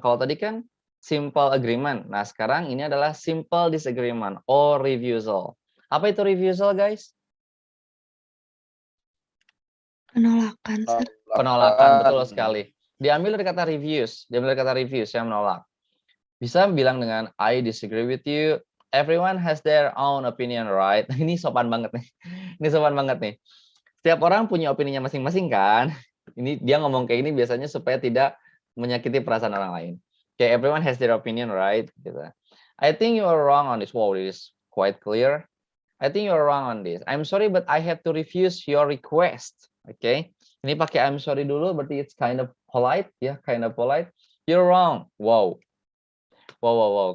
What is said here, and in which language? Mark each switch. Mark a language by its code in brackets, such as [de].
[id] Kalau tadi kan simple agreement. Nah sekarang ini adalah [en] simple disagreement or refusal. [id] Apa itu refusal guys? Penolakan, Sir. Penolakan, betul sekali. Diambil dari kata reviews, yang menolak. Bisa bilang dengan [en] I disagree with you. Everyone has their own opinion, right? [id] Ini sopan banget nih. Ini sopan banget nih. Setiap orang punya opininya masing-masing kan? Ini dia ngomong kayak ini biasanya supaya tidak menyakiti perasaan orang lain. [en] Okay, everyone has their opinion, right? Gitu. I think you are wrong on this. Wow, it is quite clear. I think you are wrong on this. I'm sorry, but I have to refuse your request. Okay, [id] ini pakai [en] I'm sorry [id] dulu, berarti [en] it's kind of polite, ya, kind of polite. You're wrong. Wow. Wow.